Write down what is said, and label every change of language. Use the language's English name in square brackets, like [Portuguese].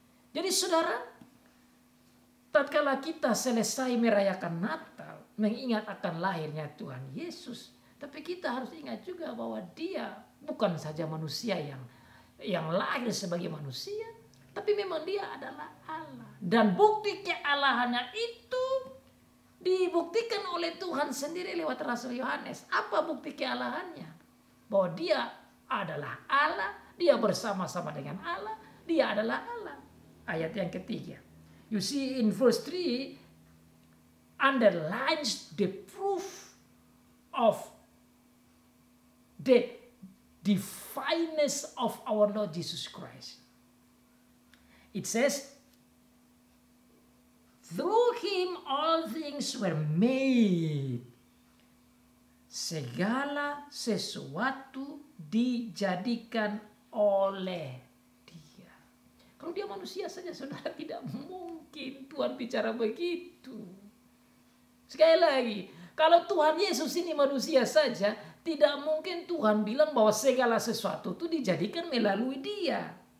[Indonesian] Jadi saudara, tatkala kita selesai merayakan Natal, mengingat akan lahirnya Tuhan Yesus, tapi kita harus ingat juga bahwa Dia bukan saja manusia yang lahir sebagai manusia, tapi memang Dia adalah Allah. Dan bukti kealahannya itu dibuktikan oleh Tuhan sendiri lewat Rasul Yohanes. Apa bukti kealahannya? Bahwa Dia adalah Allah, Dia bersama-sama dengan Allah, Dia adalah Allah. Ayat yang ketiga. [English] You see in verse 3 underlines the proof of the divineness of our Lord Jesus Christ. It says, through Him all things were made. [Indonesian] Segala sesuatu dijadikan oleh Dia. Kalau Dia manusia saja, saudara, tidak mungkin Tuhan bicara begitu. Sekali lagi, kalau Tuhan Yesus ini manusia saja, tidak mungkin Tuhan bilang bahwa segala sesuatu itu dijadikan melalui Dia.